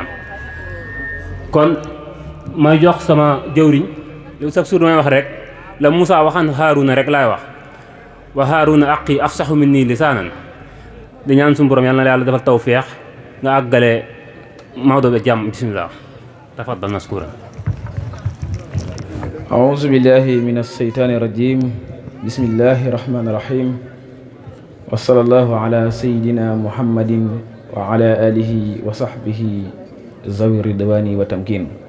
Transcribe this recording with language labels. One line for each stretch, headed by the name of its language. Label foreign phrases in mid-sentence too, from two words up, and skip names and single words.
Wolof: kon may jox sama jëwriñ lu sax suur may wax rek la Moussa waxan Haaruna rek laay wax
Arabic: وهارون أخي أفصح مني لسانا
Wolof: di ñaan suñu borom yàlla na yàlla defal tawfeex nga àggale Maodo bi jàmm
Arabic: بسم الله تفضل مشكورا. أعوذ بالله من الشيطان الرجيم بسم الله الرحمن الرحيم وصلى الله على سيدنا محمد وعلى آله وصحبه ذوي الرضوان والتمكين